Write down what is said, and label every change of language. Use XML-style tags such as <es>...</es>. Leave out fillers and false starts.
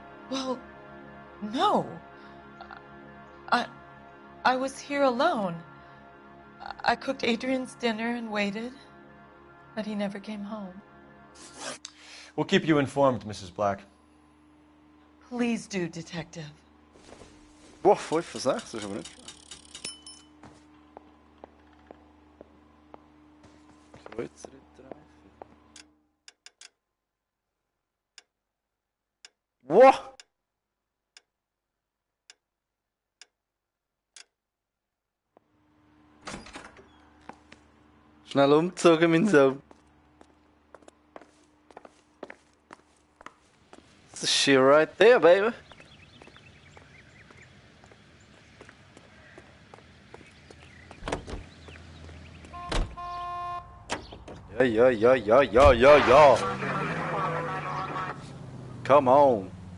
<en>Well, no. I was here alone. I cooked Adrian's dinner and waited, but he never came home. We'll keep you informed, Mrs. Black. Please do, Detective.</en> <de>Boah, 5 von 6, das ist aber nicht schlecht.</de> <en>Wow!</en> <de>Schnell umgezogen, mein Sohn.</de> <en>That's shit right there, baby. Yeah. Come on.</en>